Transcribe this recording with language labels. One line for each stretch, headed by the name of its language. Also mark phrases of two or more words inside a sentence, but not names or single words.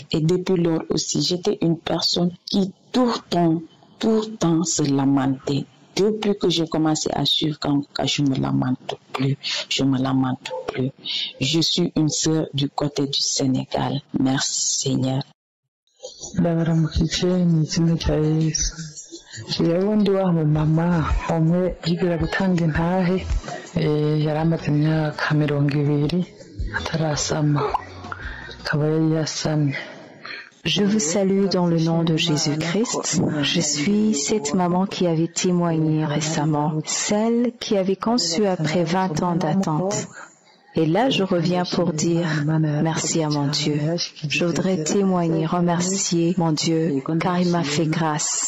French: Et depuis lors aussi, j'étais une personne qui tout le temps se lamentait. Depuis que j'ai commencé à suivre Kanguka, je me lamente plus. Je suis une sœur du côté du Sénégal. Merci Seigneur.
Rundi: ndabaramukije ni izina rya Yesu. Jewe ndi wa mama umwe yigira gutanga intahe yari amaze imyaka 20 atarasama akaba yari yasamye.
French: Je vous salue dans le nom de Jésus-Christ. Je suis cette maman qui avait témoigné récemment, celle qui avait conçu après 20 ans d'attente. Et là, je reviens pour dire merci à mon Dieu. Je voudrais témoigner, remercier mon Dieu, car il m'a fait grâce.